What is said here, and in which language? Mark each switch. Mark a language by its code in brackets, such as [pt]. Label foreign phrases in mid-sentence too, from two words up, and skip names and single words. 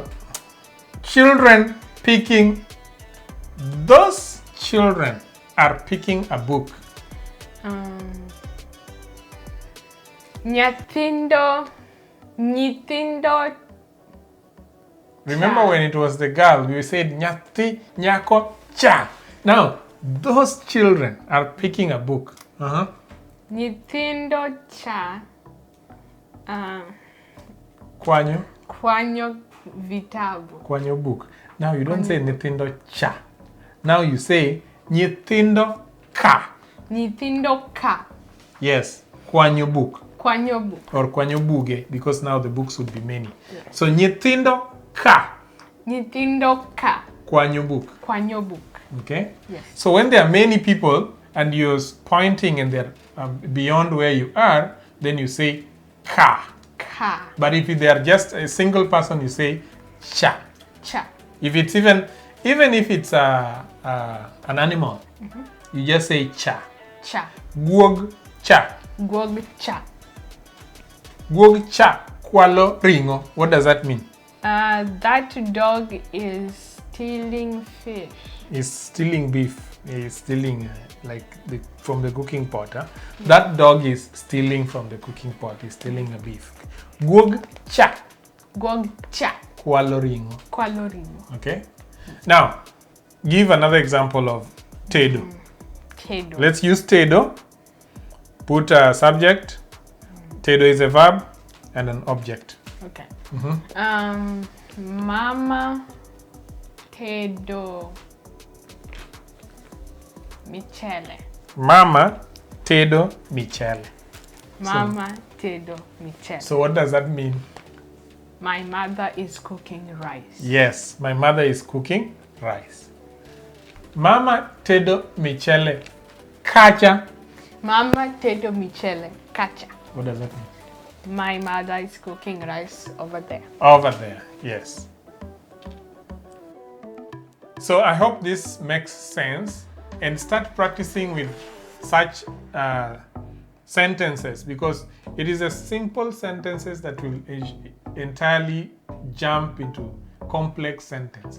[en] Children picking. Those children are picking a book. [luo] Nyithindo. [en] Remember when it was the girl, we said [luo] nyati, nyako, cha. [en] Now, those children are picking a book. [luo] Nyithindo cha. Kwanyo vitabu. [en] Kwanyo book. Now you don't say [luo] nyithindo cha. [en] Now you say [luo] nyithindo ka. Nyithindo ka. Yes, kwanyo book. Kwanyo book. Or kwanyo buge, [en] because now the books would be many. Yes. So [luo] nyithindo ka. Nyithindo ka. Kwanyo book. Kwanyo book. [en] Okay? Yes. So when there are many people and you're pointing and they're beyond where you are, then you say ka. [luo] Ka. [en] But if they are just a single person, you say cha. [luo] Cha. [en] If it's even if it's an animal, you just say cha. [luo] Cha. Guog cha. Guog cha. Guog cha kwalo ringo. [en] What does that mean? That dog is stealing fish. Is stealing beef. Is stealing from the cooking pot. Huh? That dog is stealing from the cooking pot. He's stealing a beef. [luo] Guog cha. Guog cha. Kwalo ringo. Kwalo ringo. [en] Okay. Now, give another example of tedo. [luo] Tedo. [en] Let's use tedo. Put a subject. Tedo is a verb and an object. [luo] Okay. Mama tedo michele. Mama tedo michele. Mama tedo michele. [en] So what does that mean? My mother is cooking rice. Yes, my mother is cooking rice. [luo] Mama tedo michele kacha. Mama tedo michele kacha. [en] What does that mean? My mother is cooking rice over there. Over there, yes. So I hope this makes sense, and start practicing with such sentences, because it is a simple sentences that will entirely jump into complex sentences.